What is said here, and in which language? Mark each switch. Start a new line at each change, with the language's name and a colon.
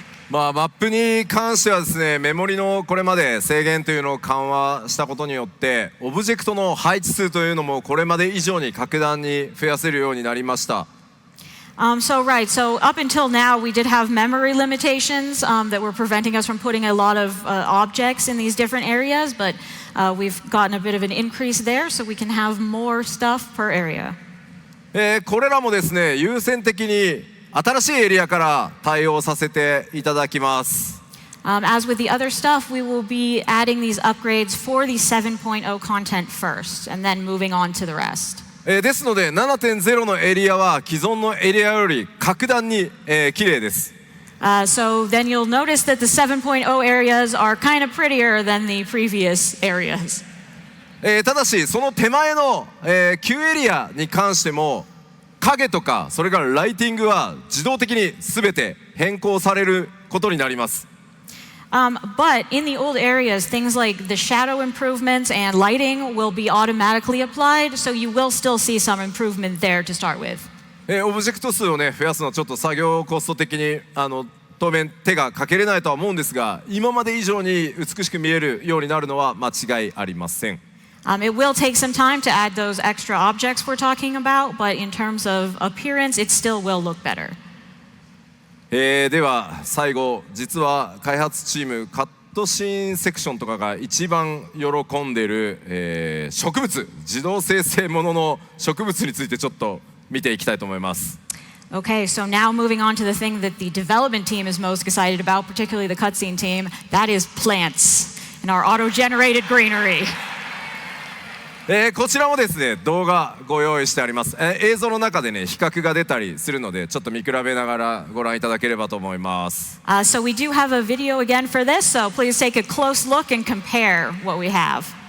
Japanese: マップに関してはですね、メモリのこれまで制限というのを緩和したことによって、オブジェクトの配置数というのもこれまで以上に格段に増やせるようになりました。
English: So up until now, we did have memory limitations that were preventing us from putting a lot of objects in these different areas, but we've gotten a bit of an increase there, so we can have more stuff per area.
Japanese: これらもですね、優先的に新しいエリアから対応させていただきます。
English: As with the other stuff, we will be adding these upgrades for the 7.0 content first, and then moving on to the rest.
Japanese: ですので 7.0 のエリアは既存のエリアより格段に、綺麗です。
English: So then you'll notice that the 7.0 areas are kind of prettier than the previous areas.
Japanese: ただしその手前の、旧エリアに関しても影とかそれからライティングは自動的に全て変更されることになります。
English: But in the old areas, things like the shadow improvements and lighting will be automatically applied, so you will still see some improvement there to start with.
Japanese: オブジェクト数をね増やすのはちょっと作業コスト的に当面手がかけれないとは思うんですが、今まで以上に美しく見えるようになるのは間違いありません。
English: It will take some time to add those extra objects we're talking about, but in terms of appearance, it still will look better.
Japanese: では最後、実は開発チームカットシーンセクションとかが一番喜んでいる、植物、自動生成ものの植物についてちょっと見ていきたいと思います。
English: Okay, so now moving on to the thing that the development team is most excited about, particularly the cutscene team, that is plants and our auto-generated greenery.
Japanese: こちらもですね動画ご用意してあります。映像の中でね比較が出たりするのでちょっと見比べながらご覧いただければと思います。
English: So we do have a video again for this, so please take a close look and compare what we have.